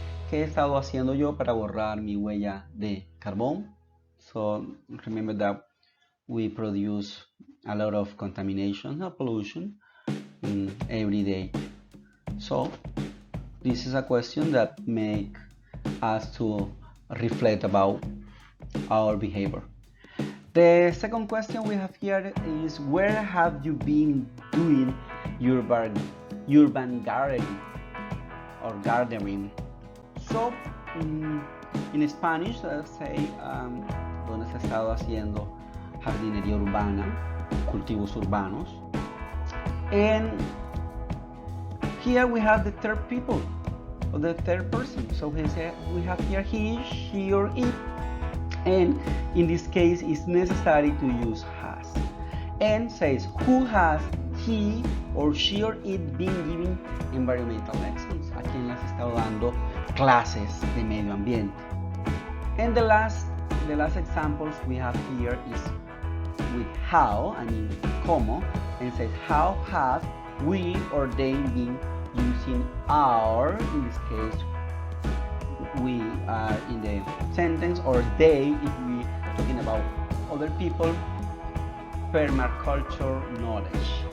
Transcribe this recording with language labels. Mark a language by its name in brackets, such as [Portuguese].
[Spanish] ¿Qué he estado haciendo yo para borrar mi huella de carbón? [English] So remember that we produce a lot of contamination or pollution every day. So this is a question that makes us to reflect about our behavior. The second question we have here is, where have you been doing urban gardening or gardening? So in Spanish, say, [Spanish] donde se ha estado haciendo jardinería urbana, cultivos urbanos. [English] And here we have the third people, or the third person. So we have here he, she, or it. And in this case, it's necessary to use has. And says, who has he or she or it been giving environmental lessons? [Spanish] ¿A quién les ha estado dando clases de medio ambiente? [English] And the last examples we have here is with how, I mean como, and says, how have we or they been using our, in this case we are in the sentence, or they if we talking about other people, permaculture knowledge.